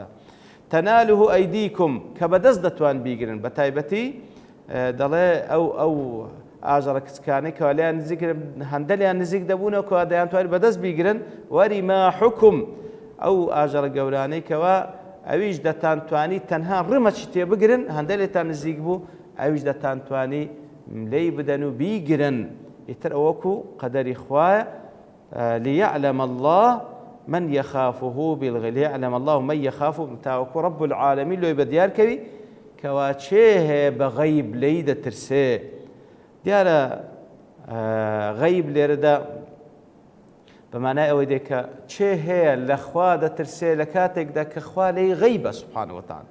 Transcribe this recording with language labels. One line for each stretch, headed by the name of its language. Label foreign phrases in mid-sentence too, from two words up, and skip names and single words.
Arabic: تەنالوه ئەیدیکم
Central Kurdish: کە بەدەست دەتوان بیگرن بە تایبەتی دەڵێ ئەو ئاژەڵە کچکانەی کەوا لێیان نزیک هەندەلیان نزیک دەبوونەوە کەوا دەیانتوانی بەدەست بیگرن وەریماحوکم ئەو ئاژەڵە گەورانەی کەوا ئەویش دەتانتوانی تەنها ڕمەچی تێبگرن هەندەلێتان نزیک بوو ئەویش دەتانتوانی لێی بدەن و بیگرن. ئیتر ئەوەکو قەدەری خوایە
Arabic: ليعلم الله من يخافه بالغيب ليعلم الله من يخافه
Central Kurdish: تاوەکو
Arabic: رب العالمین
Central Kurdish: لۆی بە دیار کەوی کەوا چێ هەیە بە غەیب لێی دەترسێ. دیارە غەیب لێرەدا بەمانای ئەوەی دێ کە چێ هەیە لە خوا دەترسێ لە کاتێکدا کە خوا لێی غەیبە
Arabic: سوبحانەه وتەعالا.